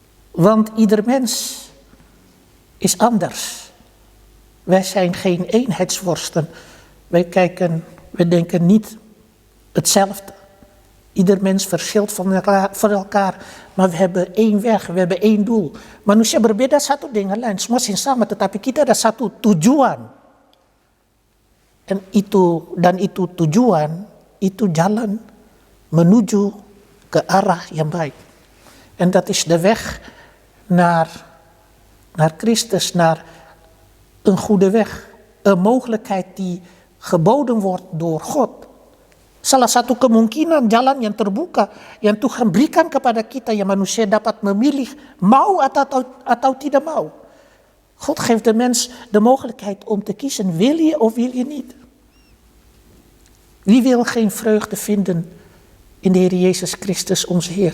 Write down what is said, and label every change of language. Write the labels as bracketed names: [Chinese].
[Dutch] Want ieder mens is anders. Wij zijn geen eenheidsworsten. We denken niet hetzelfde. Ieder mens verschilt van elkaar, maar we hebben één weg, we hebben één doel. [Indonesian] Manusia berbeda satu dengan lain, semua sama, tetapi kita ada satu tujuan. En itu tujuan, itu jalan menuju ke arah yang baik. [Dutch] En dat is de weg naar Christus, naar een goede weg. Een mogelijkheid die geboden wordt door God. [Indonesian] Salah satu kemungkinan jalan yang terbuka yang Tuhan berikan kepada kita yang manusia dapat memilih mau atau tidak mau. [Dutch] God geeft de mens de mogelijkheid om te kiezen, wil je of wil je niet. Wie wil geen vreugde vinden in de Heer Yesus Kristus onze Heer?